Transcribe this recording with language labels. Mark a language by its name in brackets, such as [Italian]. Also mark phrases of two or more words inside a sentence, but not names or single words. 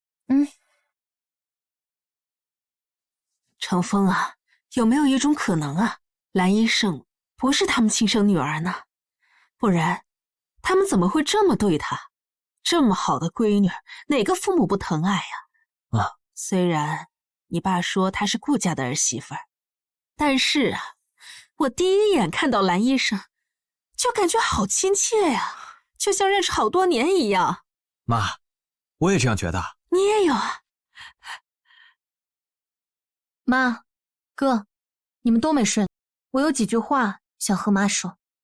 [Chinese] 程峰啊，有沒有一種可能啊，藍醫生不是他們親生女兒呢？不然他們怎麼會這麼對她？這麼好的閨女，哪個父母不疼愛呀？雖然你爸說她是顧家的兒媳婦，但是啊，我第一眼看到藍醫生就感覺好親切呀，就像認識好多年一樣。媽，我也這樣覺得。你也有啊？媽，哥，你們都沒睡，我有幾句話想和媽說。